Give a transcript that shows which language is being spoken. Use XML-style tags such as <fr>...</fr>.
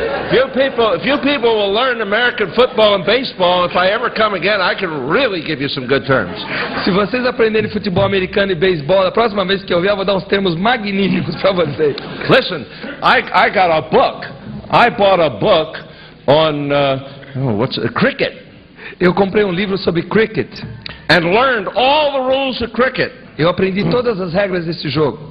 <en>If you people will learn American football and baseball, if I ever come again, I can really give you some good terms.</en> <pt>Se vocês aprenderem futebol americano e beisebol, a próxima vez que eu vier, eu vou dar uns termos magníficos para vocês.</pt> <en>Listen, I got a book. I bought a book on cricket</en> <pt>Eu comprei um livro sobre cricket.</pt> <en>and learned all the rules of cricket</en> <pt>Eu aprendi todas as regras desse jogo.</pt>